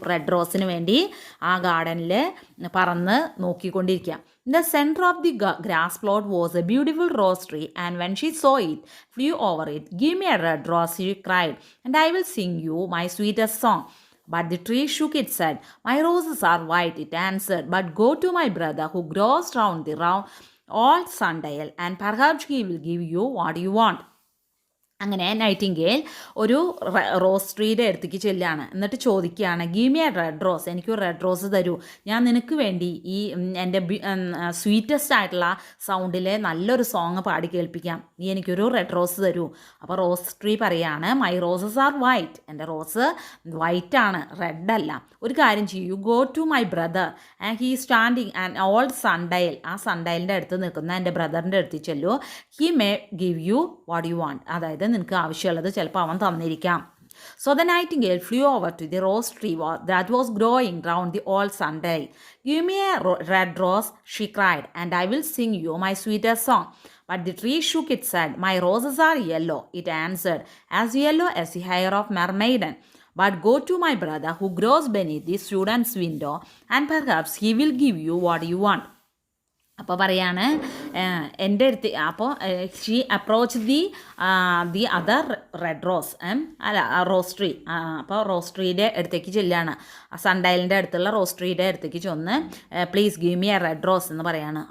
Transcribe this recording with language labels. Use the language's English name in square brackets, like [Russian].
[Malayalam] Red റോസിന് വേണ്ടി ആ ഗാർഡനിൽ പറന്ന് നോക്കിക്കൊണ്ടിരിക്കുക. [English] In the center of the grass plot was a beautiful rose tree, and when she saw it, flew over it. Give me a red rose, she cried, and I will sing you my sweetest song. But the tree shook its head. My roses are white, it answered. But go to my brother who grows round the round old sundial, and perhaps he will give you what you want. [Malayalam] അങ്ങനെ Nightingale ഒരു rose ട്രീയുടെ അടുത്തേക്ക് ചെല്ലുകയാണ്. എന്നിട്ട് ചോദിക്കുകയാണ്, [English] give me a red rose, [Malayalam] എനിക്കൊരു red rose തരൂ, ഞാൻ നിനക്ക് വേണ്ടി ഈ എൻ്റെ സ്വീറ്റസ്റ്റ് ആയിട്ടുള്ള സൗണ്ടിൽ നല്ലൊരു സോങ് പാടി കേൾപ്പിക്കാം, നീ എനിക്കൊരു റെഡ് റോസ് തരൂ. അപ്പോൾ റോസ് ട്രീ പറയാണ്, [English] my roses are white, [Malayalam] എൻ്റെ റോസ് വൈറ്റ് ആണ്, റെഡ് അല്ല. ഒരു കാര്യം ചെയ്യൂ, [English] go to my brother and he standing and old sundial, [Malayalam] ആ സൺഡയലിൻ്റെ അടുത്ത് നിൽക്കുന്ന എൻ്റെ ബ്രദറിൻ്റെ അടുത്ത് ചെല്ലൂ, [English] he may give you what you want, [Malayalam] അതായത് നിനക്ക് ആവശ്യമുള്ളത് ചിലപ്പോൾ അവൻ തന്നിരിക്കാം. [English] So the nightingale flew over to the rose tree that was growing round the old sundial. Give me a red rose, she cried, and I will sing you my sweetest song. But the tree shook its head. My roses are yellow, it answered, as yellow as the hair of mermaiden. But go to my brother who grows beneath the student's window, and perhaps he will give you what you want. [Malayalam] അപ്പോൾ പറയാണ് എൻ്റെ അടുത്ത്, അപ്പോൾ [English] she approach the other red rose, [Malayalam] അല്ല rose tree. അപ്പോൾ rose ട്രീയുടെ അടുത്തേക്ക് ചെല്ലുകയാണ്, സൺഡയലിൻ്റെ അടുത്തുള്ള റോസ് ട്രീയുടെ അടുത്തേക്ക് ചെന്ന് [English] please give me a red rose [Malayalam] എന്ന് പറയാണ്.